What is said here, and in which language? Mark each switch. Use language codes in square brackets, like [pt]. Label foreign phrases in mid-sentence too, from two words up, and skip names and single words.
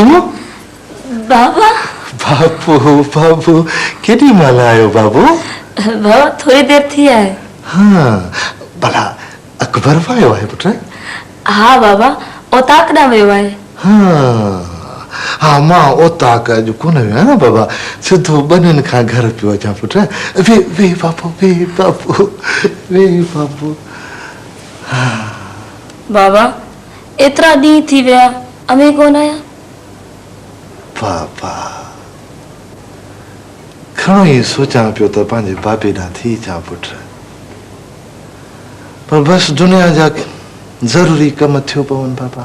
[sd] बाबा। बाबू बाबू, केॾी महिल आयो बाबू? बाबा, थोड़ी देर थी आहे। हाँ, भला अकबर आयो आहे पुत्र? हा बाबा, ओताक ॾांहुं वियो आहे। हाँ हाँ, मां ओताक अॼु कोन वियो आहियां न बाबा, सिधो ॿनिनि खां घर पियो अचां पुत्र। वे बाबू, वे बाबू, वे बाबू। बाबा, एतिरा ॾींहं थी विया, अमे कोन आया? बाबा, घणो ई सोचां पियो त पंहिंजे बाबे ॾांहुं थी अचां पुत्र, पर बसि दुनिया जा ज़रूरी कम थियो पवनि बाबा।